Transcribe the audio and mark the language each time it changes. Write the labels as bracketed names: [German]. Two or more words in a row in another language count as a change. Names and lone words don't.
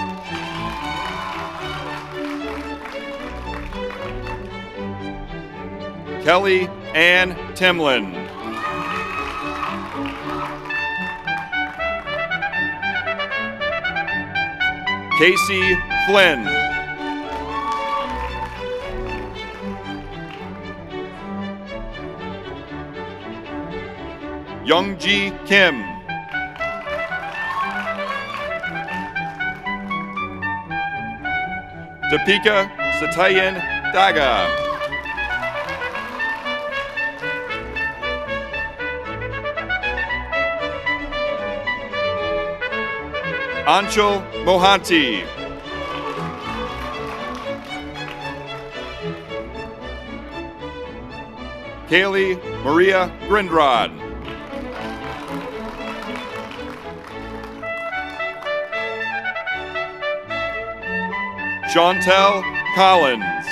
[English] Kelly Ann Timlin. Casey Flynn. Youngji Kim. Deepika Satayan Daga. Anshul Mohanty. Kaylee Maria Grindrod. Chantel Collins.